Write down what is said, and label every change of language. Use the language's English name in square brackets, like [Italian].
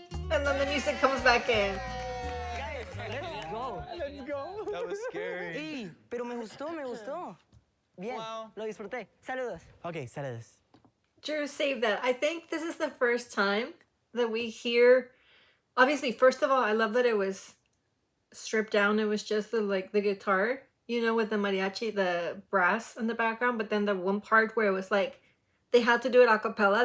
[English] And then the music comes back in. Let's go. Let's go. That was scary. [Spanish] Ey, pero me gustó, me gustó. Bien, Wow. lo disfruté. Saludos. Okay, saludos. [English] Drew, save that. I think this is the first time that we hear. Obviously, first of all, I love that it was stripped down. It was just the guitar, you know, with the mariachi, the brass in the background. But then the one part where it was like they had to do it a cappella.